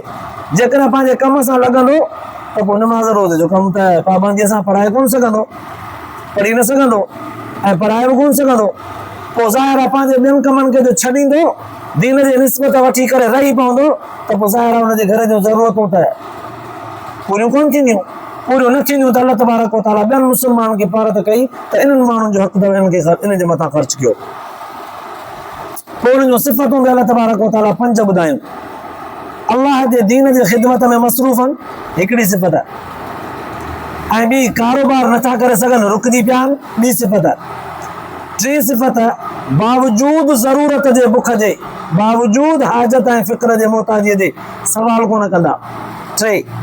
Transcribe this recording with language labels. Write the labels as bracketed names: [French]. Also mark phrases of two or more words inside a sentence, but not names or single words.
[Sindhi] जेकॾहिं पंहिंजे कम सां लॻंदो त पोइ नमाज़ रोज़ जो कमु त पाबंदीअ सां पढ़ाए कोन सघंदो, पढ़ी न सघंदो ऐं पढ़ाए बि कोन सघंदो। पोइ ज़ाहिर आहे पंहिंजे ॿियनि कमनि खे जो छॾींदो, दीन जे निस्बत वठी करे रही पवंदो, त पोइ ज़ाहिर आहे हुनजे घर जूं ज़रूरतूं त पूरियूं कोन थींदियूं। पूरियूं न थींदियूं त अल्लाह [Arabic] تبارك وتعالى [Sindhi] ॿियनि मुस्लमाननि खे भारत कई त इन्हनि माण्हुनि जो हक़ अथव, इन जे मथां ख़र्च कयो। पोइ उन्हनि जूं सिफ़तूं बि अल्लाह [Arabic] تبارك وتعالى [Sindhi] 5 ॿुधायूं। अल्लाह जे दीन जी ख़िदमत में मसरूफ़ आहिनि, हिकिड़ी सिफ़त, ऐं ॿी कारोबार नथा करे सघनि, रुकिजी पिया आहिनि, ॿी सिफ़त। टी सिफ़त, बावजूद ज़रूरत जे बुख जे, बावजूद हाजत ऐं फ़िक्र जे मोहताजीअ जे सवाल कोन कंदा।